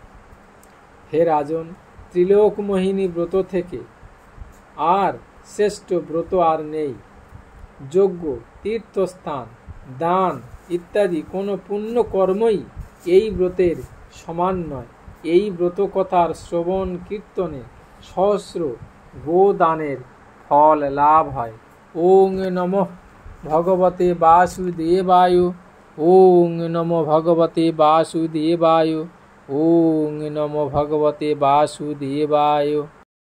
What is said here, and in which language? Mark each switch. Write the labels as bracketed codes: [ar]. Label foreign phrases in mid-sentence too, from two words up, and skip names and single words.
[bn] হে রাজন, ত্রিলোকমোহিনী ব্রত থেকে আর শ্রেষ্ঠ ব্রত আর নেই। যজ্ঞ, তীর্থস্থান, দান ইত্যাদি কোনো পুণ্য কর্মই এই ব্রতের সমান নয়। এই ব্রত কথার শ্রবণ কীর্তনে সহস্র গোদানের ফল লাভ হয়। [sa] ওং নমঃ ভগবতে বাসুদেবায়। ওং নমো ভগবতে বাসুদেবায়। ওং নমো ভগবতে বাসুদেবায়।